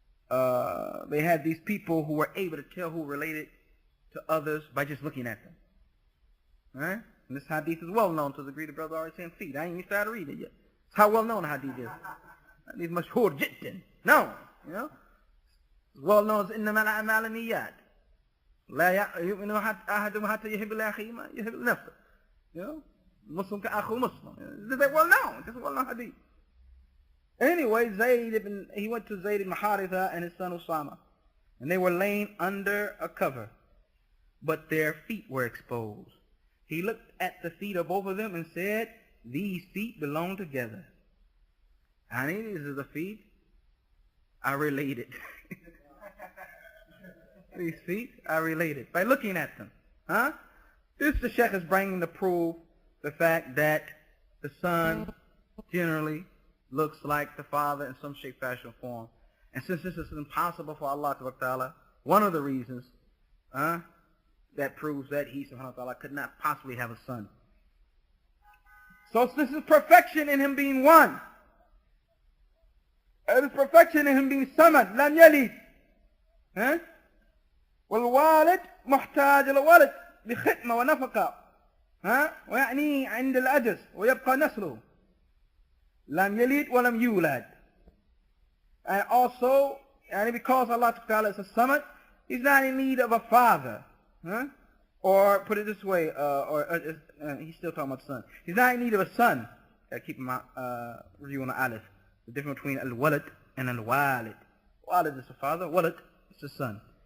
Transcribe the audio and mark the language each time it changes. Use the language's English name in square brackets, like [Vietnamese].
[English] They had these people who were able to tell who related to others by just looking at them. Right? And this hadith is well known to the degree the brother already saying feet. I ain't even started reading it yet. It's how well known the hadith is. Hadith mashhur jiddan. No, you know. It's well known as [Arabic] إنما الأعمال النيات. لا يؤمن أحدهم حتى يحب لأخيه ما يحب لنفسه. [English] You know, Muslim كأخو Muslim. This is well known. This is well known hadith. Anyway, he went to Zayd ibn Haritha and his son Usama, and they were laying under a cover, but their feet were exposed. He looked at the feet of both of them and said, "These feet belong together." Honey, these are the feet are related. These feet are related by looking at them. Huh? This the Sheikh is bringing to prove the fact that the son generally looks like the father in some shape, fashion, or form. And since this is impossible for Allah Ta'ala, one of the reasons that proves that he subhanahu wa ta'ala could not possibly have a son. So this is perfection in him being one. It is perfection in him being samad, lam yalid. [Arabic] والوالد محتاج الولد بخدمة ونفقة ويعني عند العجز ويبقى نسله لم يلد ولم يولد. [English] And also, and because Allah Ta'ala is a samad, he's not in need of a father. Or put it this way, he's still talking about son. He's not in need of a son. Gotta keep my review on the alif. The difference between al-walad and al-walid. Walid is the father, walad is the son.